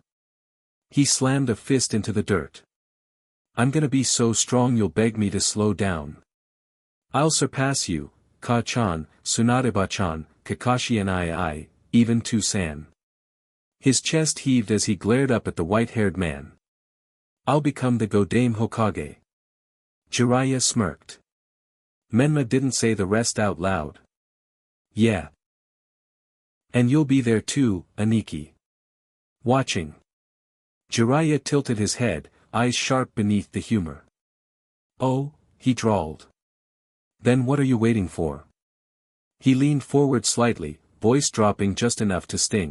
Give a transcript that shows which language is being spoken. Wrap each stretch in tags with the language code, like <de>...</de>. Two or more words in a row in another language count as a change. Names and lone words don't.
<en>He slammed a fist into the dirt. I'm gonna be so strong you'll beg me to slow down. I'll surpass you, Ka-chan, Tsunadeba-chan, Kakashi and I, even Tusan. His chest heaved as he glared up at the white-haired man. I'll become the Godame Hokage. Jiraiya smirked. Menma didn't say the rest out loud. Yeah. And you'll be there too, Aniki. Watching. Jiraiya tilted his head, eyes sharp beneath the humor. Oh, he drawled. Then what are you waiting for? He leaned forward slightly, voice dropping just enough to sting.</en>